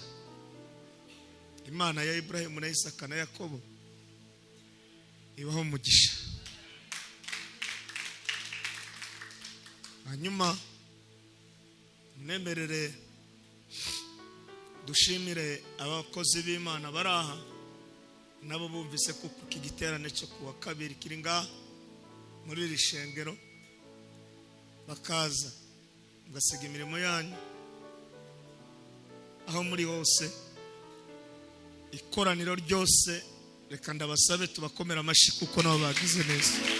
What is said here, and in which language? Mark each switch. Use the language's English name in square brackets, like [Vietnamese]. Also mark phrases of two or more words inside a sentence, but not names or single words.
[Rundi] Imana ya Ibrahimu na Isaka na Yakobo ibaho umugisha. Hanyuma mwemerere dushimire abakozi b'Imana baraha, nabo bumvise ko iki giterane cyo kuwa kabiri kiri ngaha muri iri shengero, bakaza mugasiga imirimo yanyu aho muri hose. Ikoraniro ryose reka ndabasabe tubakomera amashi kuko nabo bagize neza.